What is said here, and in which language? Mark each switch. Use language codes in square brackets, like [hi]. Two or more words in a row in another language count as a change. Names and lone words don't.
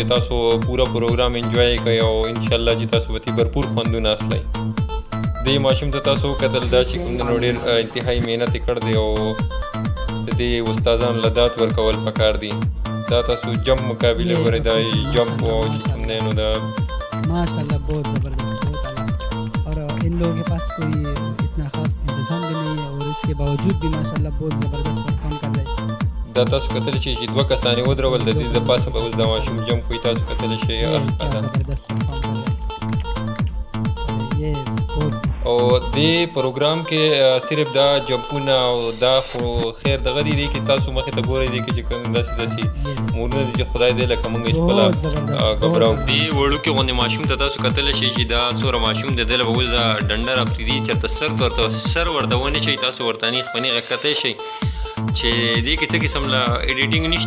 [ps] تاسو پوره پروګرام انجوای کوئ او انشاءالله چې تاسو به بھرپور خوندونه اخلئ. دې ماشوم ته تاسو وکتل دا چې کوم ډېر انتهایی محنت یې کړ دی او د دې استادانو له داد ورکول پکار دي. دا تاسو جم مقابله ګورئ، دا جمپ او چې کوم دی نو دا [ur] ماشاءاللہ بہت زبردست، بہت اعلیٰ۔ اور ان لوگوں کے پاس کوئی اتنا خاص انتظام بھی نہیں ہے، اور اس کے باوجود بھی ماشاءاللہ بہت زبردست پرفارم کر رہے ہیں. [ps] دا تاسو کتلی شئ چې دوه کسانې ودرول، د دې د پاسه به اوس د ماشوم جمپ کوي. تاسو کتلی شئ [ur] یہ کیا زبردست پرفارم کر رہے ہیں. یہ بہت [ps] او دې پروګرام کې صرف دا جمپونه او دا خو خیر دغه دی کې تاسو مخې ته ګورئ دی کې چې کوم داسې مورونه دي چې خدای دې لکه مونږ خپله ګبراو. دې وړوکې غوندې ماشوم ته تاسو کتلی شئ چې دا څومره ماشوم دی. دی له به اوس دا ډنډه راپرېږدي، چېرته سر ورته ونی شئ، تاسو ورته نیغ په نیغه کتی شئ چې دې کې څه قسم له ایډیټینګ نشته.